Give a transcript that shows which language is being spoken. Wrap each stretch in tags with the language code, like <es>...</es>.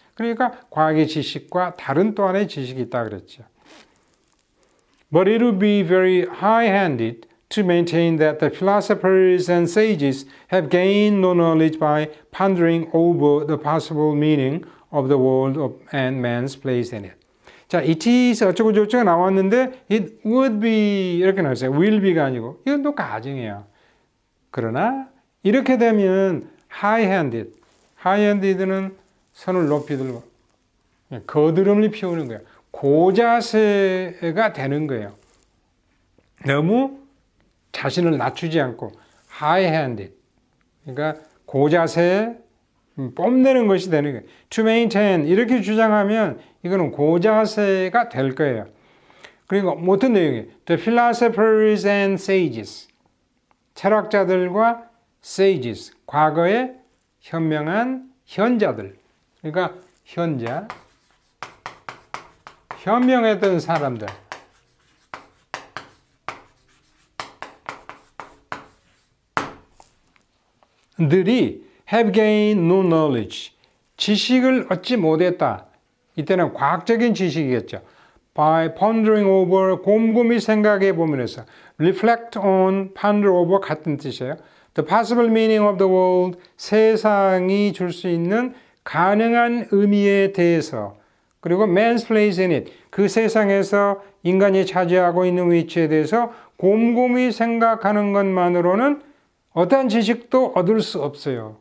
<ko>그러니까 과학의 지식과 다른 또 하나의 지식이 있다 그랬죠.</ko> <en>But it would be very high-handed to maintain that the philosophers and sages have gained no knowledge by pondering over the possible meaning of the world and man's place in it.</en> <ko>자,</ko> <en>it is</en> <ko>어쩌고 저쩌고 나왔는데</ko> <en>it would be</en> <ko>이렇게 나왔어요. will be가 아니고 이건 또 가정이에요. 그러나 이렇게 되면 high-handed, high-handed는 손을 높이 들고 거드름을 피우는 거예요. 고자세가 되는 거예요. 너무 자신을 낮추지 않고 high-handed, 그러니까 고자세에 뽐내는 것이 되는 거예요.</ko> <en>To maintain</en> <ko>이렇게 주장하면 이거는 고자세가 될 거예요. 그리고 어떤 내용이에요?</ko> <en>The philosophers and sages.</en> <ko>철학자들과 sages. 과거의 현명한 현자들. 그러니까 현자. 현명했던 사람들. 들이</ko> <en>have gained no knowledge.</en> <ko>지식을 얻지 못했다. 이때는 과학적인 지식이겠죠.</ko> <en>By pondering over,</en> <ko>곰곰이 생각해 보면서</ko> <en>reflect on, ponder over</en> <ko>같은 뜻이에요.</ko> <en>The possible meaning of the world,</en> <ko>세상이 줄 수 있는 가능한 의미에 대해서 그리고</ko> <en>man's place in it,</en> <ko>그 세상에서 인간이 차지하고 있는 위치에 대해서 곰곰이 생각하는 것만으로는 어떠한 지식도 얻을 수 없어요.</ko>